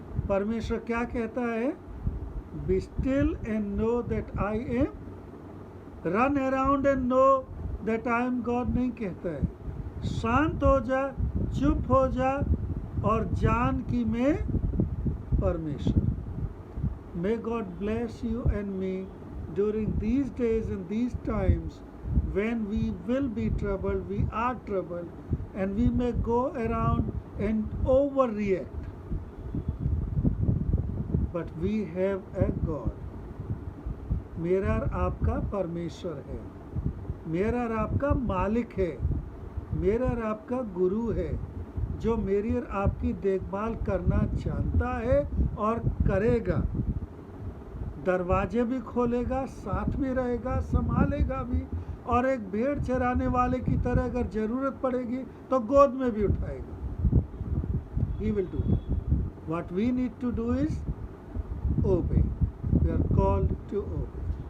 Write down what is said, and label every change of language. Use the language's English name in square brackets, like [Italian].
[Hindi] परमेश्वर क्या कहता है? [English] be still and know that I am, run around and know that I am God [Hindi] नहीं कहता है। शांत हो जा, चुप हो जा और जान कि मैं परमेश्वर। [English] May God bless you and me during these days and these times when we will be troubled, we are troubled, and we may go around and overreact. But we have a God. [Hindi] मेरा और आपका परमेश्वर है, मेरा और आपका मालिक है, मेरा और आपका गुरु है, जो मेरी और आपकी देखभाल करना जानता है और करेगा। दरवाजे भी खोलेगा, साथ में रहेगा, संभालेगा भी, और एक भेड़ चराने वाले की तरह अगर जरूरत पड़ेगी तो गोद में भी उठाएगा। [English] He will do that. What we need to do is obey. We are called to obey.